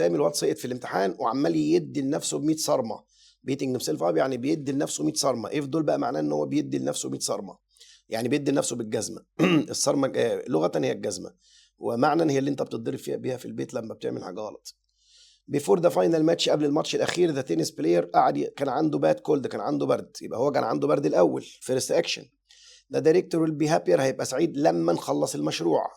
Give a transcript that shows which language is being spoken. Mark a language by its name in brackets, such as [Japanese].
[Arabic] الواد سقط في الامتحان وعمال يدي لنفسه ب 100 صرمة. [English] beating himself up [Arabic] يعني بيدي لنفسه 100 صرمة. ايه في دول بقى معناه ان هو بيدي لنفسه 100 صرمة، يعني بيدي لنفسه بالجزمة. الصرمة لغة هي الجزمة، ومعنى هي اللي انت بتضرب فيها بيها في البيت لما بتعمل حاجة غلط. [English] before the final match [Arabic] قبل الماتش الاخير [English] the tennis player [Arabic] كان عنده [English] bad cold، [Arabic] كان عنده برد. يبقى هو كان عنده برد الاول first action. [English] the director will be happier [Arabic] هيبقى سعيد لما نخلص المشروع.